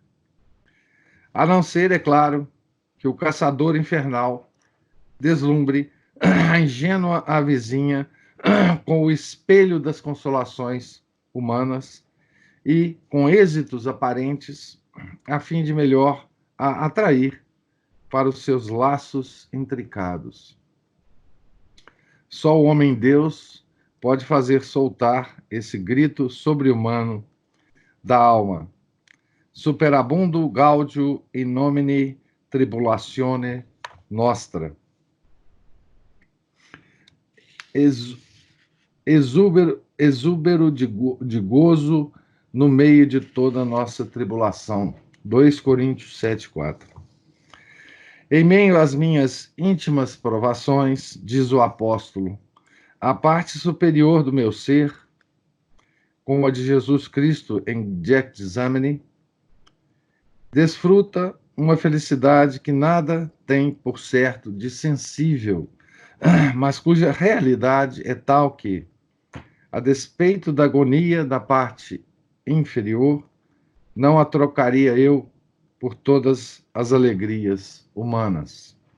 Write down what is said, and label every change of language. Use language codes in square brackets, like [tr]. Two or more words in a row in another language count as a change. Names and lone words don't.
[pt] A não ser, é claro, que o caçador infernal deslumbre a ingênua avezinha com o espelho das consolações humanas e com êxitos aparentes, a fim de melhor a atrair para os seus laços intricados. Só o homem-deus pode fazer soltar esse grito sobre-humano da alma. [la] Superabundo gaudio in nomine tribulatione nostra. [pt] Exúbero de gozo no meio de toda a nossa tribulação. 2 Coríntios 7:4. Em meio às minhas íntimas provações, diz o apóstolo, a parte superior do meu ser, como a de Jesus Cristo em Getsemane, desfruta uma felicidade que nada tem por certo de sensível, mas cuja realidade é tal que, a despeito da agonia da parte inferior, não a trocaria eu por todas as alegrias humanas.